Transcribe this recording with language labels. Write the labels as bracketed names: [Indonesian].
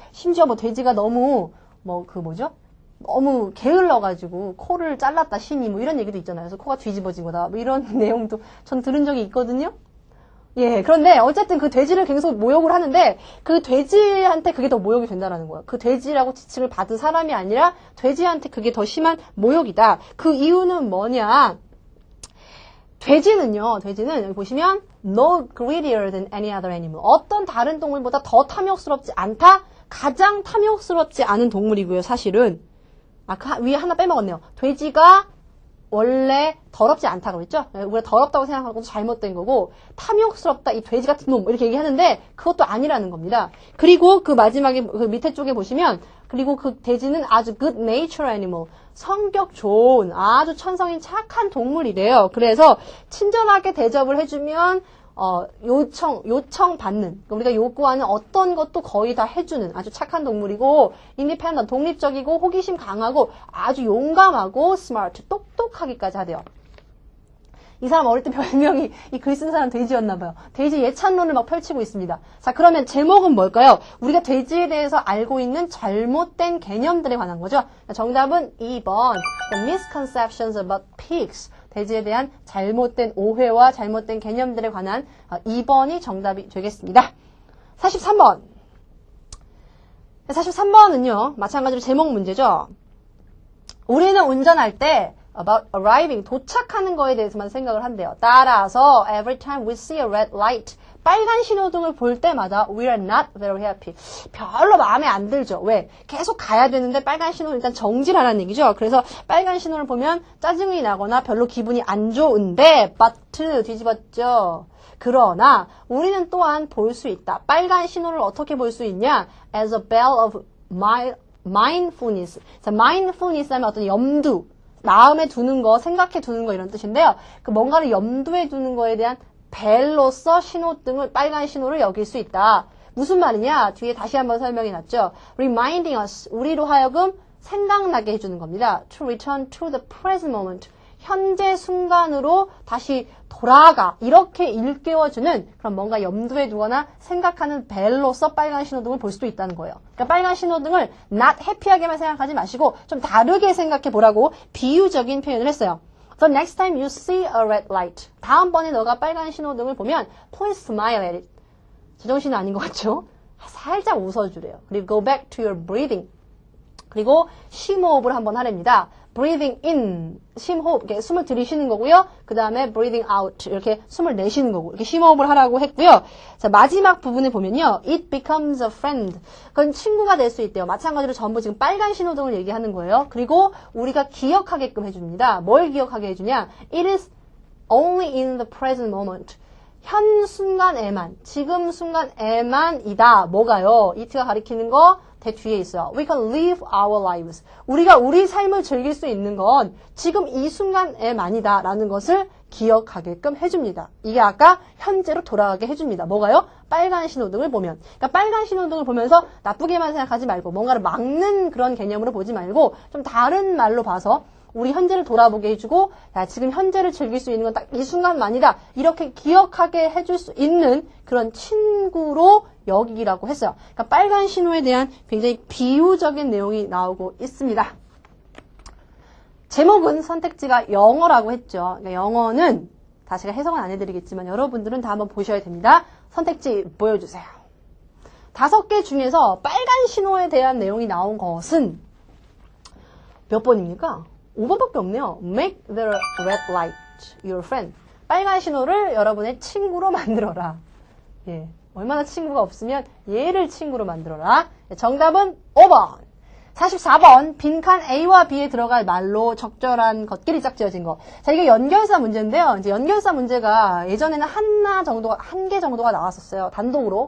[Korean] 심지어 뭐 돼지가 너무, 너무 게을러가지고 코를 잘랐다, 신이 뭐 이런 얘기도 있잖아요. 그래서 코가 뒤집어진 거다. 뭐 이런 내용도 전 들은 적이 있거든요. 예, 그런데 어쨌든 그 돼지를 계속 모욕을 하는데 그 돼지한테 그게 더 모욕이 된다라는 거예요. 그 돼지라고 지칭을 받은 사람이 아니라 돼지한테 그게 더 심한 모욕이다. 그 이유는 뭐냐? 돼지는 여기 보시면 [English] no greedier than any other animal. [Korean] 어떤 다른 동물보다 더 탐욕스럽지 않다? 가장 탐욕스럽지 않은 동물이고요, 사실은. 위에 하나 빼먹었네요. 돼지가 원래 더럽지 않다고 그랬죠? 우리가 더럽다고 생각하는 것도 잘못된 거고 탐욕스럽다, 이 돼지 같은 놈 이렇게 얘기하는데 그것도 아니라는 겁니다. 그리고 그 마지막에 그 밑에 쪽에 보시면 그리고 그 돼지는 아주 [English] good nature animal, [Korean] 성격 좋은 아주 천성인 착한 동물이래요. 그래서 친절하게 대접을 해주면 요청 받는, 우리가 요구하는 어떤 것도 거의 다 해주는 아주 착한 동물이고, independent, 독립적이고, 호기심 강하고, 아주 용감하고, smart, 똑똑하기까지 하대요. 이 사람 어릴 때 별명이, 이 글 쓴 사람 돼지였나봐요. 돼지 예찬론을 막 펼치고 있습니다. 자, 그러면 제목은 뭘까요? 우리가 돼지에 대해서 알고 있는 잘못된 개념들에 관한 거죠. 정답은 2번, [English] The misconceptions about pigs. [Korean] 돼지에 대한 잘못된 오해와 잘못된 개념들에 관한 2번이 정답이 되겠습니다. 43번. 43번은요, 마찬가지로 제목 문제죠. 우리는 운전할 때 [English] about arriving, [Korean] 도착하는 거에 대해서만 생각을 한대요. 따라서 [English] every time we see a red light, [Korean] 빨간 신호등을 볼 때마다 [English] we are not very happy. [Korean] 별로 마음에 안 들죠. 왜? 계속 가야 되는데 빨간 신호를 일단 정지하라는 얘기죠. 그래서 빨간 신호를 보면 짜증이 나거나 별로 기분이 안 좋은데 but 뒤집었죠. 그러나 우리는 또한 볼 수 있다. 빨간 신호를 어떻게 볼 수 있냐? [English] As a bell of mindfulness. [Korean] 자, mindfulness 하면 어떤 염두, 마음에 두는 거, 생각해 두는 거 이런 뜻인데요. 그 뭔가를 염두에 두는 거에 대한 벨로서 신호등을, 빨간 신호를 여길 수 있다. 무슨 말이냐? 뒤에 다시 한번 설명이 났죠. [English] Reminding us, [Korean] 우리로 하여금 생각나게 해주는 겁니다. [English] To return to the present moment. [Korean] 현재 순간으로 다시 돌아가. 이렇게 일깨워주는 그런 뭔가 염두에 두거나 생각하는 벨로서 빨간 신호등을 볼 수도 있다는 거예요. 그러니까 빨간 신호등을 not happy하게만 생각하지 마시고 좀 다르게 생각해 보라고 비유적인 표현을 했어요. [English] The next time you see a red light. [Korean] 다음번에 너가 빨간 신호등을 보면 [English] please smile at it. [Korean] 제정신은 아닌 것 같죠? 살짝 웃어주래요. 그리고 [English] go back to your breathing. [Korean] 그리고 심호흡을 한번 하랍니다. [English] breathing in, [Korean] 심호흡, 이렇게 숨을 들이쉬는 거고요. 그 다음에 [English] breathing out, [Korean] 이렇게 숨을 내쉬는 거고, 이렇게 심호흡을 하라고 했고요. 자, 마지막 부분에 보면요. [English] it becomes a friend. [Korean] 그건 친구가 될 수 있대요. 마찬가지로 전부 지금 빨간 신호등을 얘기하는 거예요. 그리고 우리가 기억하게끔 해줍니다. 뭘 기억하게 해주냐? [English] it is only in the present moment. [Korean] 현 순간에만, 지금 순간에만이다. 뭐가요? it가 가리키는 거 대 뒤에 있어요. [English] We can live our lives. [Korean] 우리가 우리 삶을 즐길 수 있는 건 지금 이 순간에만이다 라는 것을 기억하게끔 해줍니다. 이게 아까 현재로 돌아가게 해줍니다. 뭐가요? 빨간 신호등을 보면. 그러니까 빨간 신호등을 보면서 나쁘게만 생각하지 말고 뭔가를 막는 그런 개념으로 보지 말고 좀 다른 말로 봐서 우리 현재를 돌아보게 해주고 야, 지금 현재를 즐길 수 있는 건 딱 이 순간만이다. 이렇게 기억하게 해줄 수 있는 그런 친구로 여기라고 했어요. 그러니까 빨간 신호에 대한 굉장히 비유적인 내용이 나오고 있습니다. 제목은 선택지가 영어라고 했죠. 그러니까 영어는 다시 해석은 안 해드리겠지만 여러분들은 다 한번 보셔야 됩니다. 선택지 보여주세요. 5개 중에서 빨간 신호에 대한 내용이 나온 것은 몇 번입니까? 5번밖에 없네요. [English] Make the red light your friend. [Korean] 빨간 신호를 여러분의 친구로 만들어라. 예, 얼마나 친구가 없으면 얘를 친구로 만들어라. 정답은 5번. 44번. 빈칸 A와 B에 들어갈 말로 적절한 것끼리 짝지어진 거. 자, 이게 연결사 문제인데요. 이제 연결사 문제가 예전에는 한 개 정도가 나왔었어요. 단독으로.